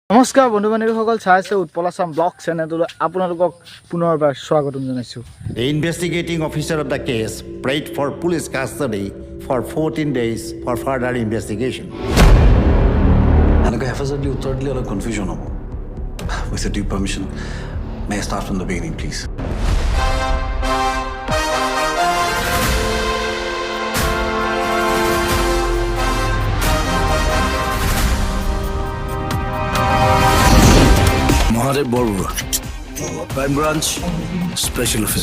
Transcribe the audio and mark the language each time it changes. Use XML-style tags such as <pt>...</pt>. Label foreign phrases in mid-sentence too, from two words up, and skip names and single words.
<as>নমস্কাৰ বন্ধু বান্ধৱীসকল চাই আছে উৎপল আছাম ব্লগ চেনেললৈ আপোনালোকক পুনৰবাৰ স্বাগতম জনাইছোঁ।</as> <en>The investigating officer of the case prayed for police custody for 14 days for further investigation.</en> <as>এনেকৈ হেফাজতলি উত্তৰ দিলে অলপ কনফিউজন হ'ব।</as> <en>With your due permission, may I start from the beginning, please? মহাদেৱ বৰবৰুৱা, Crime Branch Special Officer.</en>